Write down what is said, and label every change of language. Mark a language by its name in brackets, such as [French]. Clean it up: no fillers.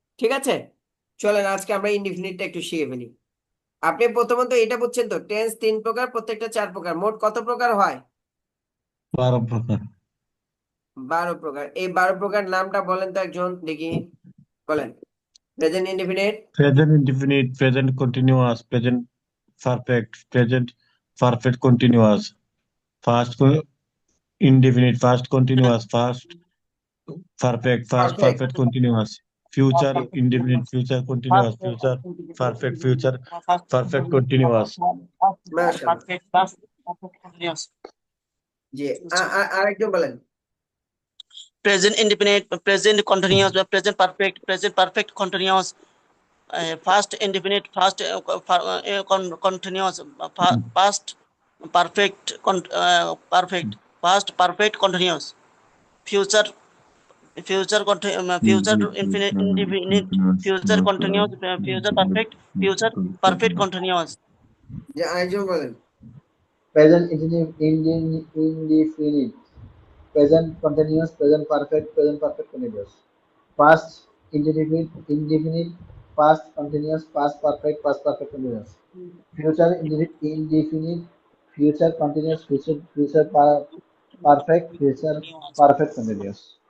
[Bangla] ঠিক আছে, চলেন আজকে আমরা ইনডিফিনিটটা একটু শিখে ফেলি। আপনি প্রথমত এটা বুঝছেন তো টেন্স 3 প্রকার, প্রত্যেকটা 4 প্রকার, মোট কত প্রকার হয়? 12 প্রকার। 12 প্রকার। এই 12 প্রকার নামটা বলেন তো একজন দেখি, বলেন। [English] Present indefinite, Present indefinite, present continuous, present perfect, present perfect continuous, past indefinite, past continuous, past perfect, past perfect, perfect continuous, future indefinite, future continuous, future perfect, future perfect continuous. [Bangla] মাশাআল্লাহ। [English] perfect past perfect continuous [Bangla] জি, আরেকজন বলেন। [English] present indefinite present continuous বা present perfect continuous first indefinite first continuous past perfect perfect past perfect continuous future future future indefinite future continuous future perfect continuous [Bangla] যে আরেকজন বলেন। [English] Present indefinite, present continuous, present perfect continuous. Past indefinite, past continuous, past perfect continuous. Future indefinite, future continuous, future perfect continuous.